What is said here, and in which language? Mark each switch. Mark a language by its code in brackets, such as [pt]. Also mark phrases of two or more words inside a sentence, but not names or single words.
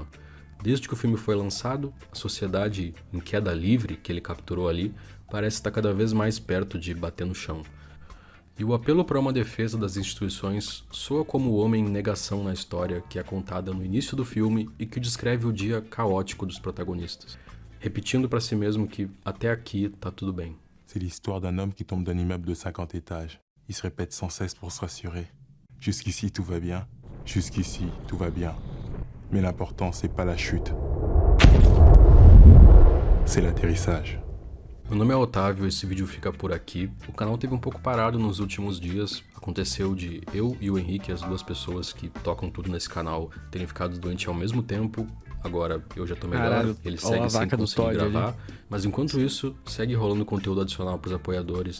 [pt] Desde que o filme foi lançado, a sociedade em queda livre que ele capturou ali parece estar cada vez mais perto de bater no chão. E o apelo para uma defesa das instituições soa como o homem em negação na história que é contada no início do filme e que descreve o dia caótico dos protagonistas, repetindo para si mesmo que até aqui tá tudo bem. [fr] C'est l'histoire d'un homme qui tombe d'un immeuble de 50 étages. Il se répète sans cesse pour se rassurer. Jusqu'ici, tout va bien. Jusqu'ici, tout va bien. Mais l'important, c'est pas la chute. C'est l'atterrissage. [pt] Meu nome é Otávio, esse vídeo fica por aqui. O canal teve um pouco parado nos últimos dias. Aconteceu de eu e o Henrique, as duas pessoas que tocam tudo nesse canal, terem ficado doentes ao mesmo tempo. Agora eu já tô melhor, Caralho, ele ó segue a sem vaca do conseguir Todd gravar. ali. Mas enquanto isso, segue rolando conteúdo adicional pros apoiadores.